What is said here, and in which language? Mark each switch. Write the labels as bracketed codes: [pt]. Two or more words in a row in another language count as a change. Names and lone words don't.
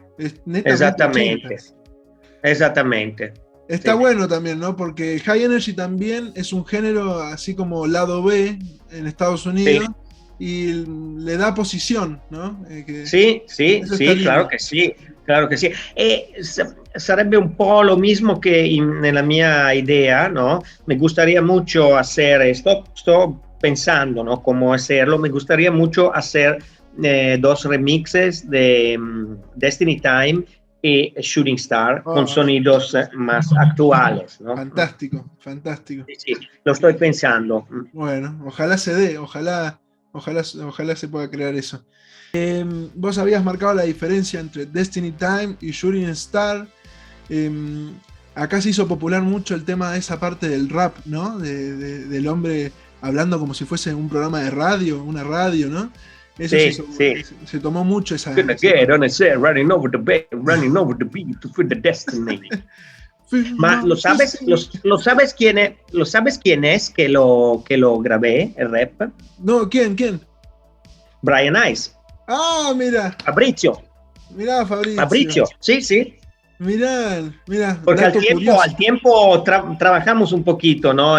[es] Exactamente. Está bueno también, ¿no? Porque High Energy también es un género así como lado B en Estados Unidos y le da posición, ¿no? Sí, claro que sí. [it] Sarebbe un po' [es] lo mismo que [it] nella mia idea, ¿no? [es] Me gustaría mucho hacer, [it] sto pensando, [es] ¿no? Cómo hacerlo, me gustaría mucho hacer 2 remixes de Destiny Time y Shooting Star con sonidos más actuales, ¿no? Fantástico. Sí, lo estoy pensando. Bueno, ojalá se dé, ojalá se pueda crear eso. Vos habías marcado la diferencia entre Destiny Time y Shooting Star. Acá se hizo popular mucho el tema de esa parte del rap, ¿no? Del hombre hablando como si fuese un programa de radio, una radio, ¿no? Eso se tomó mucho esa... [en] Running over the beat to fit the destiny. [es] Ma lo sabes quién es que lo grabé, el rap? No, ¿quién? Brian Ice. Ah, mira. Fabrizio. Mirá, Fabrizio. Sí. Mirá. Porque al tiempo trabajamos un poquito, ¿no?